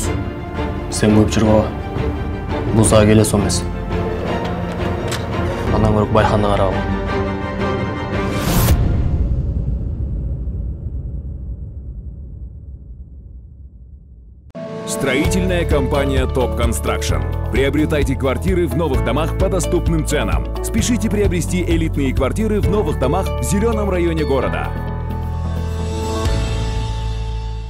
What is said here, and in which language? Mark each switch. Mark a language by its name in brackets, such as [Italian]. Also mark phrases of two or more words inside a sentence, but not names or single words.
[Kyrgyz] Сен көп жүргөбө. Бул сага келес эмес. Андан көрөк Байханды карап ал. [Russian] Строительная компания Top Construction. Приобретайте квартиры в новых домах по доступным ценам. Спешите приобрести элитные квартиры в новых домах в зеленом районе города.